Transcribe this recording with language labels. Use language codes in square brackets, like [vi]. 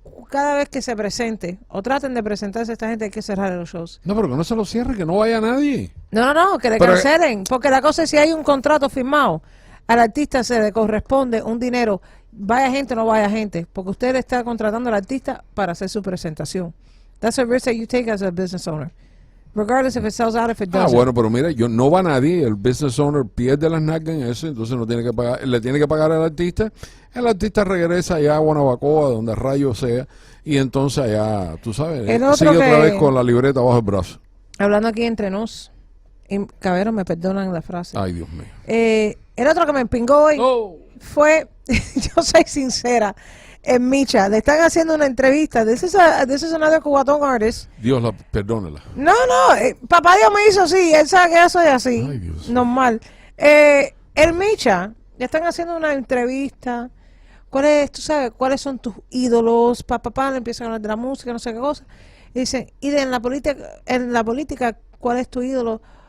[es] Cada vez que se presente o traten de presentarse a esta gente hay que cerrar los shows. No, pero que no se lo cierre, que no vaya nadie. No, que le cancelen, porque la cosa es si hay un contrato firmado, al artista se le corresponde un dinero, vaya gente o no vaya gente, porque usted le está contratando al artista para hacer su presentación. [en] That's a risk that you take as a business owner. Regardless if it sells out, if it doesn't. [es] Bueno, pero mira, no va nadie, el business owner pierde las nalgas en eso, entonces no tiene que pagar, le tiene que pagar al artista, el artista regresa allá a Guanabacoa, donde rayo sea, y entonces allá, tú sabes, sigue otra vez con la libreta bajo el brazo. Hablando aquí entre nos, y Cabero, me perdonan la frase. Ay, Dios mío. El otro que me pingó hoy fue, yo soy sincera, en Micha, le están haciendo una entrevista. [en] This is another Cubatón artist. [es] Dios perdónela. No, papá Dios me hizo así, él sabe que yo soy así. Ay, Dios. Normal. En Micha, le están haciendo una entrevista. Tú sabes, cuáles son tus ídolos? Papá, le empiezan a hablar de la música, no sé qué cosa. Y dicen, en la política, ¿cuál es tu ídolo?